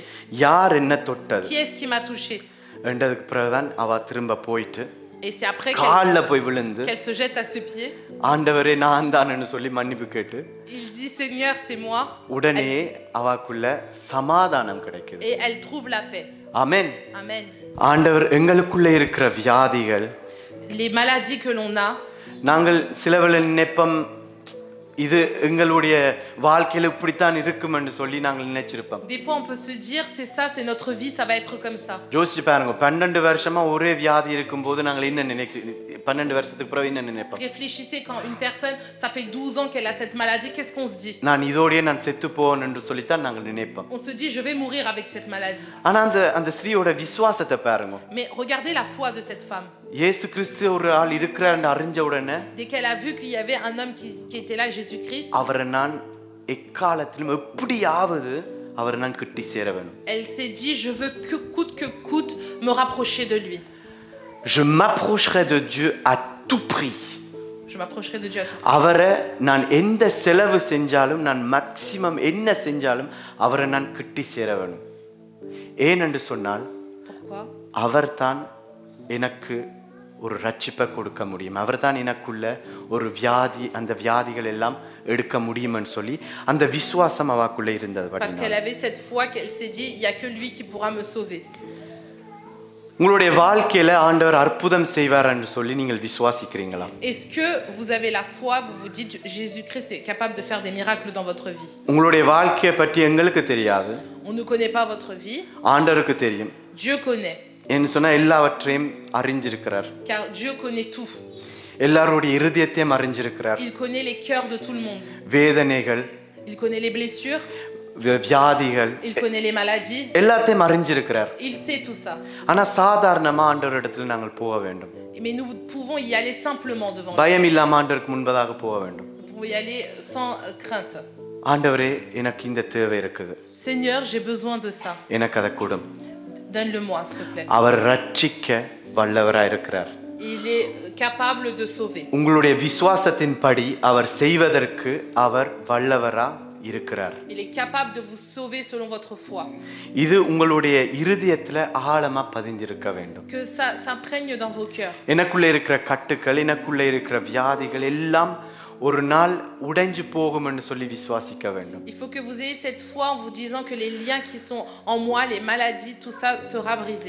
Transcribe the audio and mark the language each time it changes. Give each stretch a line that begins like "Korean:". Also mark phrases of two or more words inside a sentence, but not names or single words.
Tamil: யார் என்ன தொட்டது?
French: Qui est-ce qui m'a touché?
Tamil: என்றதுக்கு பிறகுதான் அவ திரும்ப போயிட்டு
French: Et c'est après
Tamil: கால்ல போய் விழுந்து
French: qu'elle se jette à ses pieds.
Tamil: ஆண்டவரே நான் தான்னு சொல்லி மன்னிப்பு கேட்டு
French: Il dit Seigneur c'est moi.
Tamil: உடனே அவக்குள்ள சமாதானம் கிடைக்குது.
French: Et elle trouve la paix.
Tamil: ஆமென்.
French: Amen.
Tamil: ஆண்டவர் எங்களுக்குள்ள இருக்கிற வியாதிகள்,
French: les maladies que l'on a,
Tamil: நாங்கள் சிலவேளை நினைப்போம் இது எங்களுடைய வாழ்க்கையில இப்படித்தான் இருக்கும் என்று சொல்லி நாங்கள் நினைச்சிருப்போம்.
French: Des fois on peut se dire c'est ça, c'est notre vie, ça va être comme ça.
Tamil: யோசிச்சு பாருங்க, 12 வருஷமா ஒரே வியாதி இருக்கும்போது நாங்கள் என்ன நினைக்கிறோம்? 12 வருஷத்துக்கு பிறகு என்ன நினைப்போம்?
French: Réfléchissez, quand une personne ça fait 12 ans qu'elle a cette maladie, qu'est-ce qu'on se dit?
Tamil: நான் இதோடயே நான் செத்து போவேன் என்று சொல்லி தான் நாங்கள் நினைப்போம்.
French: On se dit je vais mourir avec cette maladie.
Tamil: ஆனா அந்த ஸ்திரீயோட விசுவாசத்தை பாருங்க.
French: Mais regardez la foi de cette femme.
Tamil: இயேசு கிறிஸ்து ஒரு ஆள் இருக்கிறார்னு அறிஞ்ச உடனே,
French: dès qu'elle a vu qu'il y avait un homme qui était là, Jésus-Christ,
Tamil: அவரை நான் எக்காலத்திலும் எப்படியாவது அவரை நான் கிட்டி சேர வேணும்.
French: Elle s'est dit je veux que coûte me rapprocher de lui. Je m'approcherai de Dieu à tout prix. Je m'approcherai de Dieu à tout prix.
Tamil: அவரை நான் எந்த செலவு செஞ்சாலும், நான் மேக்ஸிமம் என்ன செஞ்சாலும் அவரை நான் கிட்டி சேர வேணும். ஏனென்று சொன்னால் அவர்தான் எனக்கு ஒரு ரட்சிப்பை கொடுக்க முடியும். அவர்தான் எனக்குள்ள ஒரு வியாதி, அந்த வியாதிகள் எல்லாம் எடுக்க முடியும்னு சொல்லி அந்த விசுவாசம் அவக்குள்ள இருந்தது.
French: Parce qu'elle avait cette foi qu'elle s'est dit il y a que lui qui pourra me sauver.
Tamil: உங்களுடைய வாழ்க்கையில ஆண்டவர் அற்புதம் செய்வார் என்று சொல்லி நீங்கள் விசுவாசிக்கிறீங்களா?
French: Est-ce que vous avez la foi, vous vous dites Jésus-Christ est capable de faire des miracles dans votre vie?
Tamil: உங்களுடைய வாழ்க்கையை பற்றி எங்களுக்கு தெரியாது.
French: On ne connaît pas votre vie.
Tamil: ஆண்டவருக்கு தெரியும்.
French: Dieu connaît.
Tamil: என்று சொன்னா எல்லாவற்றையும் அறிஞ்சிருக்கிறார்.
French: Car Dieu connaît tout.
Tamil: எல்லாருடைய இருதயத்தையும் அறிஞ்சிருக்கிறார்.
French: Il connaît les cœurs de tout le monde.
Tamil: வேதனைகள்,
French: Il connaît les blessures.
Tamil: வியாதிகள்,
French: Il connaît les maladies.
Tamil: எல்லாத்தையும் அறிஞ்சிருக்கிறார்.
French: Il sait tout ça.
Tamil: ஆனா சாதாரணமா ஆண்டவரிடத்துல நாங்கள் போக வேண்டும்.
French: Mais nous pouvons y aller simplement devant lui.
Tamil: பயம் இல்லாம ஆண்டவருக்கு முன்பதாக போக வேண்டும்.
French: Nous pouvons y aller sans crainte.
Tamil: ஆண்டவரே எனக்கு இந்த தேவை இருக்குது.
French: Seigneur, j'ai besoin de ça.
Tamil: எனக்கு அதை கொடும்.
French: Donne-le-moi, s'il te plaît.
Tamil: அவர் ரட்சிக்க வல்லவராய் இருக்கிறார்.
French: Il est capable de sauver.
Tamil: உங்களுடைய விசுவாசத்தின்படி அவர் செய்வதற்கு அவர் வல்லவரா இருக்கிறார்.
French: Il est capable de vous sauver selon votre foi.
Tamil: இது உங்களுடைய இருதயத்துல ஆழமா பதிஞ்சிருக்க வேண்டும்.
French: Que ça s'imprègne dans vos cœurs.
Tamil: எனக்குள்ள இருக்கிற கட்டுக்கள், எனக்குள்ள இருக்கிற வியாதிகள் எல்லாம் ஒரு நாள் உடைஞ்சு போகும் என்று சொல்லி விசுவாசிக்க வேண்டும்.
French: Il faut que vous ayez cette foi en vous disant que les liens qui sont en moi, les maladies, tout ça sera brisé.